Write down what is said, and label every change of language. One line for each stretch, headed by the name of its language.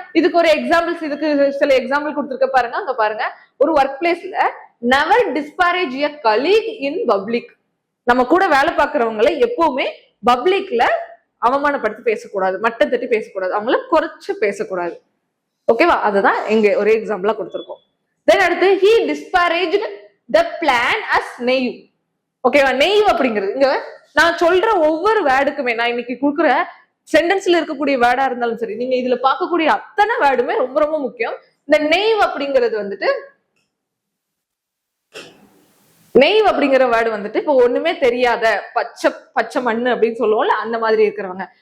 Tamil: இதுக்கு ஒரு எக்ஸாம்பிள்ஸ், இதுக்கு சில எக்ஸாம்பிள் கொடுத்துருக்க பாருங்க. அங்க பாருங்க, ஒரு ஒர்க் பிளேஸ்ல
English: Never disparage a colleague in public.
Tamil: நம்ம கூட வேலை பார்க்கறவங்களை எப்பவுமே பப்ளிக்ல அவமானப்படுத்தி பேசக்கூடாது, மட்டம் தட்டி பேசக்கூடாது, அவங்கள குறைச்சு பேசக்கூடாது. ஓகேவா, அதுதான் எங்க ஒரு எக்ஸாம்பிளா கொடுத்துருக்கோம். தென் அடுத்து
English: he disparaged the plan as naive.
Tamil: ஓகேவா, நெய்வ் அப்படிங்கிறது இங்க நான் சொல்ற ஒவ்வொரு வேர்டுக்குமே, நான் இன்னைக்கு கொடுக்குற சென்டென்ஸ்ல இருக்கக்கூடிய வேர்டா இருந்தாலும் சரி, நீங்க இதுல பார்க்கக்கூடிய அத்தனை வேர்டுமே ரொம்ப ரொம்ப முக்கியம். இந்த நெய்வ் அப்படிங்கிறது நெய்வ் அப்படிங்கிற வேர்டு வந்துட்டு இப்போ ஒண்ணுமே தெரியாத பச்சை பச்சை மண்ணு அப்படின்னு சொல்லுவோம்ல, அந்த மாதிரி இருக்கிறவங்க.